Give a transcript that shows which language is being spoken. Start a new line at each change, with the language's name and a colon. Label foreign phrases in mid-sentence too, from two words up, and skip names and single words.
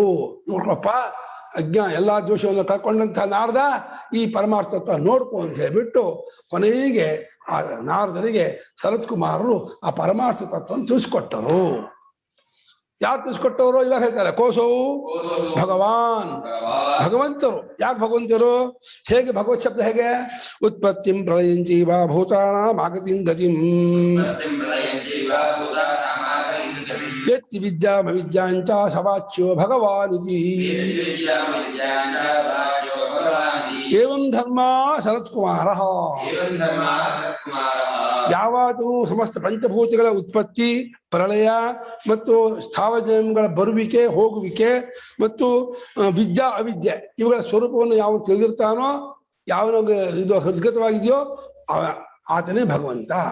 Kannada: ನೋಡ್ರಪ್ಪ, ಎಲ್ಲಾ ದೋಷವನ್ನು ಕಳ್ಕೊಂಡಂತಹ ನಾರದ ಈ ಪರಮಾರ್ಥ ತತ್ವ ನೋಡ್ಕೊ ಅಂತ ಹೇಳ್ಬಿಟ್ಟು ಕೊನೆಗೆ ಆ ನಾರದರಿಗೆ ಸನತ್ ಕುಮಾರರು ಆ ಪರಮಾರ್ಥ ತತ್ವವನ್ನು ತಿಳಿಸ್ಕೊಟ್ಟರು. ಯಾರು ತಿಳಿಸ್ಕೊಟ್ಟವರು ಇವಾಗ ಹೇಳ್ತಾರೆ. ಕೋಸವು ಭಗವಂತರು. ಯಾಕೆ ಭಗವಂತರು? ಹೇಗೆ ಭಗವತ್ ಶಬ್ದ ಹೇಗೆ?
Sanskrit: ಉತ್ಪತ್ತಿಂ ಪ್ರಳಯಂಚೀವ ಭೂತಾನಾಂ ಆಗತಿಂ ಗತಿಂ ವೇತ್ತಿ ವಿದ್ಯಾಮವಿದ್ಯಾಂಚ ಸವಾಚ್ಯೋ ಭಗವಾನ್ ಇತಿ ಏವಂ ಧರ್ಮ ಸನತ್ಕುಮಾರ.
Kannada: ಯಾವಾದರೂ ಸಮಸ್ತ ಪಂಚಭೂತಗಳ ಉತ್ಪತ್ತಿ, ಪ್ರಳಯ ಮತ್ತು ಸ್ಥಾವರಗಳ ಬರುವಿಕೆ, ಹೋಗುವಿಕೆ ಮತ್ತು ವಿದ್ಯಾ ಅವಿದ್ಯೆ ಇವುಗಳ ಸ್ವರೂಪವನ್ನು ಯಾವ ತಿಳಿದಿರ್ತಾನೋ, ಯಾವನಿಗೆ ಇದು ಹೃದ್ಗತವಾಗಿದೆಯೋ ಆತನೇ ಭಗವಂತ.